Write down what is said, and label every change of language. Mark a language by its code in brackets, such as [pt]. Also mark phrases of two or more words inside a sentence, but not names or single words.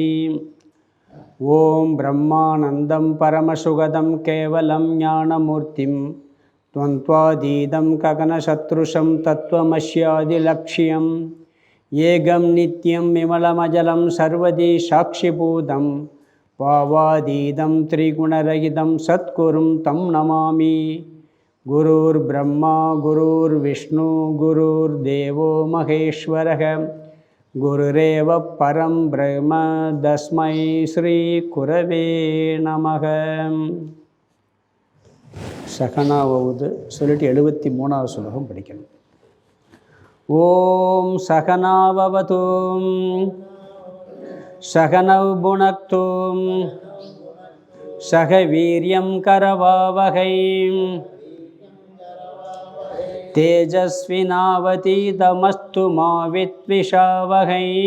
[sa] ओं ब्रह्मानन्दं परमसुगतं केवलं ज्ञानमूर्तिं द्वन्द्वातीतं गगनसदृशं तत्त्वमस्यादिलक्ष्यम् एकं नित्यं विमलमजलं सर्वदी साक्षिभूतं भावातीतं त्रिगुणरहितं सद्गुरुं तं नमामि। गुरुर्ब्रह्मा गुरुर्विष्णु गुरुर्देवो महेश्वरः गुरुरेव परं ब्रह्म तस्मै श्रीगुरवे नमः। [ta] சகனாவது சொல்லிட்டு 73வது ஸ்லோகம் படிக்கணும். [sa] ॐ सहनाववतु सहनौ भुनक्तु सह वीर्यं करवावहै तेजस्विनावधीतमस्तु मा विद्विषावहै.